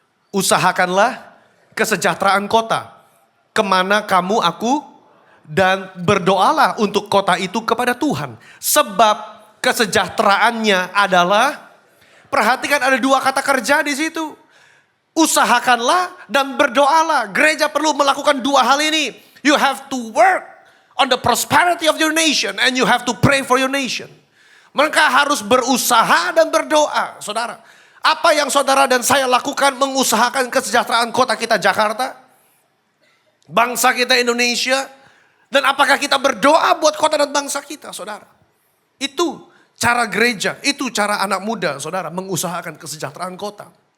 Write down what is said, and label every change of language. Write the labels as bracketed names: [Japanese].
[Indonesian] Usahakanlah kesejahteraan kota. Kemana kamu aku dan berdoalah untuk kota itu kepada Tuhan. Sebab kesejahteraannya adalah, perhatikan ada 2 kata kerja di situ. Usahakanlah dan berdoalah. Gereja perlu melakukan 2 hal ini. [English] You have to work on the prosperity of your nation and you have to pray for your nation. [Indonesian] Mereka harus berusaha dan berdoa. Saudara, apa yang saudara dan saya lakukan mengusahakan kesejahteraan kota kita Jakarta? Bangsa kita Indonesia? Dan apakah kita berdoa buat kota dan bangsa kita, saudara? Itu cara gereja, itu cara anak muda, saudara, mengusahakan kesejahteraan kota.